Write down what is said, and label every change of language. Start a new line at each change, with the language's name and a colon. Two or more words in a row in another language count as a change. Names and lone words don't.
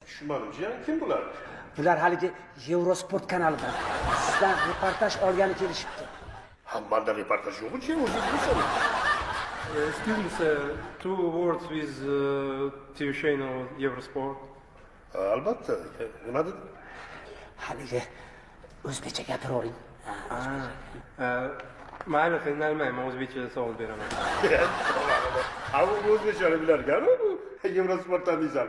Uzbek: Tushunmadim, jiyan kim bular? Bular haligi Eurosport kanalidan sizdan reportaj olgani kelishibdi. Manda reportaj yo'q, jiyan o'zing bilsan.
English: Excuse me, sir. 2 words with TV channel Eurosport.
Uzbek: Albatta. Nima dedi? Haligi o'zbekcha gapiravering. Mayli, qiynalmayman, o'zbekcha savol beraman. Ana u o'zbekchani bilar ekan-ku, Eurosportdan deysan.